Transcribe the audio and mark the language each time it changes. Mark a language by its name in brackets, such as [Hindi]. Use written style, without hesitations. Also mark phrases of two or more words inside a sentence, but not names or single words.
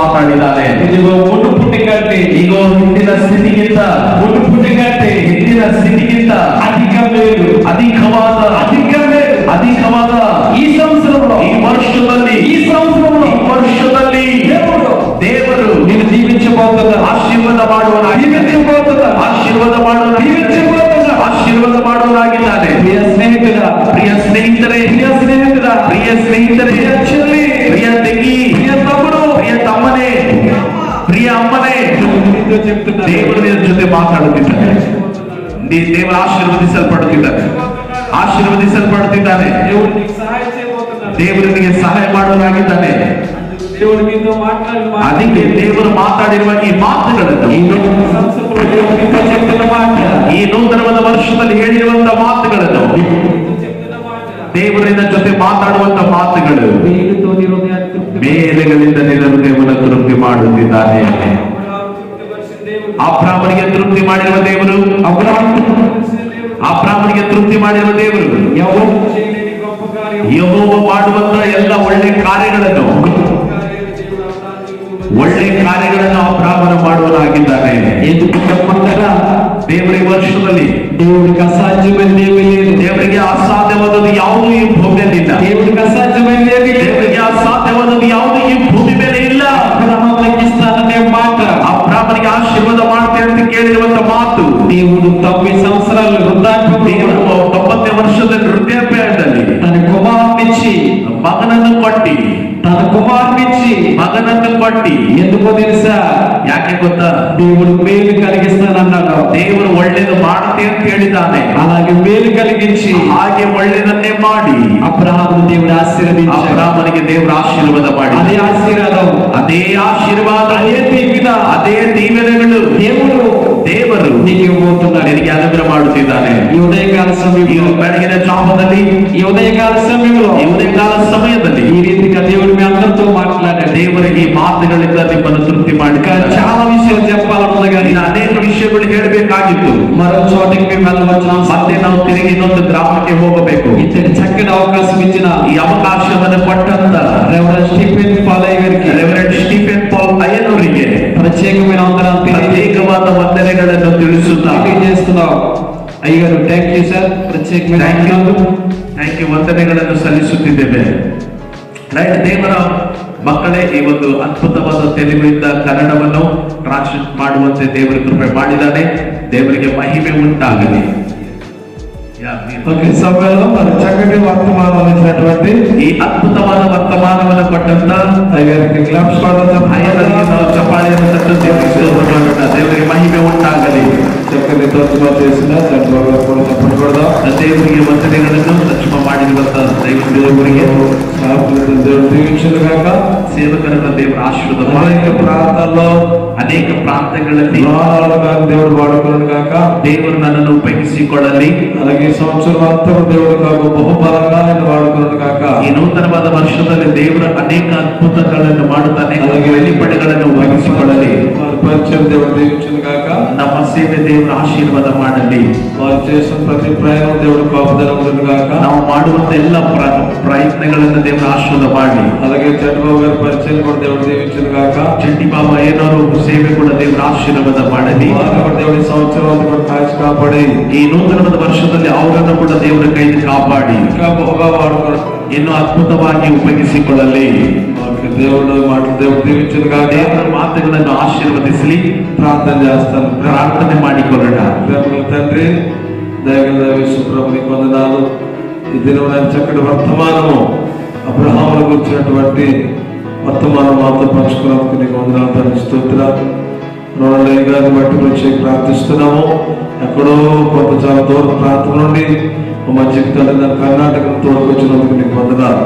[Kannada] ಮಾತನಾಡಿದ್ದಾನೆ. [Telugu] ఇదిగో మునుపుటి కంటే [Kannada] ಈಗ ಹಿಂದಿನ ಸ್ಥಿತಿಗಿಂತ [Telugu] మునుపుటి కంటే [Kannada] ಹಿಂದಿನ ಸ್ಥಿತಿಗಿಂತ [Telugu] అధిక మేలు [Kannada] ಅಧಿಕವಾದ [Telugu] ఈ సంవత్సరంలో [Kannada] ಈ ವರ್ಷದಲ್ಲಿ [Telugu] ఈ సంవత్సరంలో [Kannada] ದೇವರು [Telugu] నేను దీవించబోతున్నా, [Kannada] ಆಶೀರ್ವಾದ [Telugu] దీవించబోతున్నా, [Kannada] ಆಶೀರ್ವಾದ ಮಾಡುವನಾಗಿದ್ದಾನೆ. [Telugu] ప్రియ స్నేహితుడా, [Kannada] ಪ್ರಿಯ ಸ್ನೇಹಿತರೇ, ಪ್ರಿಯ ಚೆಲ್ಲಿ, ಪ್ರಿಯ ತಂಗಿ, [Telugu] ప్రియ తమ్ముడు, [Kannada] ಪ್ರಿಯ ತಮ್ಮನೇ, ಪ್ರಿಯ ಅಮ್ಮನೇ, [Telugu] నీతో చెప్తున్నా, [Kannada] ದೇವರು ನಿನ್ನ ಜೊತೆ ಮಾತಾಡುತ್ತಿದ್ದಾನೆ. ದೇವರು ಆಶೀರ್ವದಿಸಲ್ಪಡುತ್ತಿದ್ದಾನೆ. [Telugu] దేవుడు నీకు సహాయం చేయబోతున్నాడు. [Kannada] ದೇವರು ನಿನಗೆ ಸಹಾಯ ಮಾಡುವನಾಗಿದ್ದಾನೆ. [Telugu] దేవుడు నీతో మాట్లాడిన [Kannada] ಅದಕ್ಕೆ ದೇವರು ಮಾತಾಡಿರುವ ಈ ಮಾತುಗಳನ್ನು, [Telugu] ఈ నూతన సంవత్సరంలో దేవుడు నీతో చెప్తున్న మాట, [Kannada] ಈ ನೂತನವಾದ ವರ್ಷದಲ್ಲಿ ಹೇಳಿರುವಂತ ಮಾತುಗಳನ್ನು, [Telugu] నీతో చెప్తున్న మాట, [Kannada] ದೇವರಿನ ಜೊತೆ ಮಾತಾಡುವಂತ ಮಾತುಗಳು [Telugu] మేలుతో నీ హృదయాన్ని తృప్తి [Kannada] ಮೇಲೆಗಳಿಂದ ನಿನ್ನ ಹೃದಯವನ್ನು ತೃಪ್ತಿ ಮಾಡುತ್ತಿದ್ದಾನೆ. [Telugu] అబ్రహాము తృప్తిపరిచిన దేవుడు, [Kannada] ಅಬ್ರಾಮನಿಗೆ ತೃಪ್ತಿ ಮಾಡಿರುವ ದೇವರು, ಅಬ್ರಾಮನಿಗೆ ತೃಪ್ತಿ ಮಾಡಿರುವ ದೇವರು, [Telugu] ఎవరు చేయలేని గొప్ప కార్యం, [Kannada] ಯೆಹೋವ ಮಾಡುವಂತ ಎಲ್ಲ ಒಳ್ಳೆ ಕಾರ್ಯಗಳನ್ನು ಅಬ್ರಾಮನು ಮಾಡುವನಾಗಿದ್ದಾನೆ. [Telugu] ఎందుకు చెప్పమంటారా? [Kannada] ದೇವರ ಈ ವರ್ಷದಲ್ಲಿ [Telugu] దేవుడికి అసాధ్యమైనది ఏమీ లేదు. [Kannada] ದೇವರಿಗೆ ಅಸಾಧ್ಯವಾದದ್ದು ಯಾವುದೂ ಈ ಭೂಮಿಯಲ್ಲಿಲ್ಲ. [Telugu] దేవుడికి అసాధ్యమైనది ఏమీ లేదు. [Kannada] ದೇವರಿಗೆ ಅಸಾಧ್ಯವಾದದ್ದು ಯಾವುದೂ ಈ ಭೂಮಿ ಮೇಲೆ ಇಲ್ಲ. [Telugu] అబ్రహాముకి ఇస్తాననే మాట, [Kannada] ಅಬ್ರಾಮನಿಗೆ ಆಶೀರ್ವಾದ ಮಾಡ್ತೇನೆ ಅಂತ ಕೇಳಿರುವಂತ ಮಾತು, [Telugu] దేవుడు 90 సంవత్సరాలు వృద్ధాప్యం [Kannada] ದೇವರು 90 ವರ್ಷದಲ್ಲಿ ವೃದ್ಧಾಪ್ಯದಲ್ಲಿ [Telugu] తన కుమారునిచ్చి [Kannada] ಮಗನನ್ನು ಕೊಟ್ಟಿ [Telugu] ఎందుకో తెలుసా? [Kannada] ಯಾಕೆ ಗೊತ್ತಾ? [Telugu] దేవుడు మేలు కలిగిస్తానన్నాడు. [Kannada] ದೇವರು ಒಳ್ಳೇದು ಮಾಡುತ್ತೆ ಅಂತ ಹೇಳಿದ್ದಾನೆ. [Telugu] అలాగే మేలు కలిగించి [Kannada] ಹಾಗೆ ಒಳ್ಳೇದನ್ನೇ ಮಾಡಿ [Telugu] అబ్రహామును దేవుడు ఆశీర్వదించాడు. [Kannada] ಅಬ್ರಾಮನಿಗೆ ದೇವರು ಆಶೀರ್ವಾದ ಮಾಡಿ, [Telugu] అదే ఆశీర్వాదం, [Kannada] ಅದೇ ಆಶೀರ್ವಾದ, [Telugu] అదే దీవెన, [Kannada] ಅದೇ ದೀವೆನೆಗಳು ದೇವರು [Telugu] నీకు ఇవ్వబోతున్నాడు. [Kannada] ನಿನಗೆ ಅನುಗ್ರಹ ಮಾಡುತ್ತಿದ್ದಾನೆ. [Telugu] ఈ ఉదయకాల సమయంలో, [Kannada] ಬೆಳಗಿನ ಜಾವದಲ್ಲಿ, [Telugu] ఈ ఉదయకాల సమయంలో, [Kannada] ಈ ಉದಯಕಾಲ ಸಮಯದಲ್ಲಿ [Telugu] ఈ రీతిగా దేవుడు మీ అందరితో మాట్లాడాడు. [Kannada] ದೇವರಿಗೆ ಈ ಮಾತುಗಳಿಂದ ನಿಮ್ಮನ್ನು ತೃಪ್ತಿ ಮಾಡಿ [Telugu] చాలా విషయాలు చెప్పాలన్నది కానీ [Kannada] ಅನೇಕ ವಿಷಯಗಳು ಹೇಳಬೇಕಾಗಿತ್ತು. [Telugu] మరో చోటికి మేము వెళ్ళవచ్చు. [Kannada] ಮತ್ತೆ ನಾವು ತಿರುಗಿ ಇನ್ನೊಂದು ಗ್ರಾಮಕ್ಕೆ ಹೋಗಬೇಕು. [Telugu] ఇతడి చక్కటి అవకాశం ఇచ్చిన [Kannada] ಈ ಅವಕಾಶವನ್ನು ಕೊಟ್ಟಂತ [Telugu] రెవరెండ్ స్టీఫెన్ పాల్ గారికి, [Kannada] ರೆವರೆಂಡ್ ಸ್ಟೀಫೆನ್ ಪಾಲ್ ಅಯ್ಯನವರಿಗೆ [Telugu] ప్రత్యేకమైన వందనాలు [Kannada] ಪ್ರತ್ಯೇಕವಾದ ವಂದನೆಗಳನ್ನು ತಿಳಿಸುತ್ತಾ [Telugu] చేస్తున్నాం. అయ్యగారు [English] Thank you sir. [Telugu] ప్రత్యేకమైన [English] Thank you [Kannada] ವಂದನೆಗಳನ್ನು ಸಲ್ಲಿಸುತ್ತಿದ್ದೇವೆ. ರೈಟ್, ದೇವರ ಮಕ್ಕಳೇ, ಈ ಒಂದು ಅದ್ಭುತವಾದ ತೆಲುಗಿನಿಂದ ಕನ್ನಡವನ್ನು ಟ್ರಾನ್ಸ್ಲೇಟ್ ಮಾಡುವಂತೆ ದೇವರ ಕೃಪೆ ಮಾಡಿದ್ದಾನೆ. ದೇವರಿಗೆ ಮಹಿಮೆ ಉಂಟಾಗಲಿ. [Telugu] సమయంలో మరి చక్కటి వర్తమానం ఇచ్చినటువంటి [Kannada] ಈ ಅದ್ಭುತವಾದ ವರ್ತಮಾನವನ್ನು ಕೊಟ್ಟಂತ [Telugu] అయ్యారికి [Kannada] ಚಪ್ಪಾಳೆಯನ್ನು ತಟ್ಟು ದೇವರಿಗೆ ಮಹಿಮೆ ಉಂಟಾಗಲಿ. [Telugu] చక్కటి తర్జుమా చేసిన చంద్రబాబు కూడా చెప్పండి కూడా [Kannada] ದೇವರಿಗೆ ವಂದನೆಗಳನ್ನು ತರ್ಜುಮಾ ಮಾಡಿರುವಂತ ದೇವರಿಗೆ [Telugu] దేవుడు దీవించును గాక. [Kannada] ಸೇವಕರನ್ನ ದೇವರ ಆಶೀರ್ವಾದ [Telugu] అనేక ప్రాంతాల్లో, [Kannada] ಅನೇಕ ಪ್ರಾಂತಗಳಲ್ಲಿ [Telugu] దేవుడు వాడుకున్నాడు గాక. [Kannada] ದೇವರು ನನ್ನನ್ನು ಉಪಯೋಗಿಸಿಕೊಳ್ಳಲಿ. [Telugu] అలాగే ఈ సంవత్సరం అంతా దేవుడు కాక బహుబలంగా ఆయన వాడుకున్నాడు గాక. [Kannada] ಈ ನೂತನವಾದ ವರ್ಷದಲ್ಲಿ ದೇವರ ಅನೇಕ ಅದ್ಭುತಗಳನ್ನು ಮಾಡುತ್ತಾನೆ. అలాగే వెలిపಡೆಗಳನ್ನು ಉಪಯೋಗಿಸಿಕೊಳ್ಳಲಿ. [Telugu] వారి పరిచయం దేవుడు దీవించును గాక. [Kannada] ನಮ್ಮ ಸೇವೆ ದೇವರ ಆಶೀರ್ವಾದ ಮಾಡಲಿ. [Telugu] వారు చేసిన ప్రతి ప్రయాణం దేవుడు కాపుదల ఉండును గాక. [Kannada] ನಾವು ಮಾಡುವಂತ ಎಲ್ಲ ಪ್ರಯತ್ನಗಳನ್ನು ದೇವರ ಆಶೀರ್ವಾದ ಮಾಡಿ. [Telugu] అలాగే చంద్రబాబు గారి పరిచయం కూడా దేవుడు దీవించును గాక. [Kannada] ಚಂಡಿ ಬಾಬಾ ಏನೋರು ಸೇವೆ ಕೂಡ ದೇವರ ಆಶೀರ್ವಾದ ಮಾಡಲಿ. [Telugu] దేవుడి సంవత్సరం అంతా కూడా కాచి కాపాడి [Kannada] ಈ ನೂತನವಾದ ವರ್ಷದಲ್ಲಿ ಅವರನ್ನು ಕೂಡ ದೇವರ ಕೈಯಿಂದ ಕಾಪಾಡಿ [Telugu] ఇంకా బహుగా వాడుకున్నాడు. [Kannada] ಇನ್ನೂ ಅದ್ಭುತವಾಗಿ ಉಪಯೋಗಿಸಿಕೊಳ್ಳಲಿ. [Telugu] దేవుడు మాటలు దేవుడు దీవించును గాక. [Kannada] ದೇವರ ಮಾತುಗಳನ್ನು ಆಶೀರ್ವದಿಸಲಿ. [Telugu] ప్రార్థన చేస్తాను. [Kannada] ಪ್ರಾರ್ಥನೆ ಮಾಡಿಕೊಳ್ಳೋಣ. [Telugu] ప్రేమగల తండ్రి, దయగల యేసుప్రభు నీకు వందనాలు. ఈ దినమున చక్కటి వర్తమానము అబ్రహామును గురించినటువంటి వర్తమానం మాతో పంచుకున్నందుకు నీకు వందనాలు తండ్రి. స్తోత్రాలు. రోడ్లయ్య గారిని బట్టి వచ్చి ప్రార్థిస్తున్నాము. ఎక్కడో కొంత చాలా దూర ప్రాంతం నుండి మా జీవితాలు దాని కర్ణాటకను తోడుకొచ్చినందుకు నీకు వందనాలు.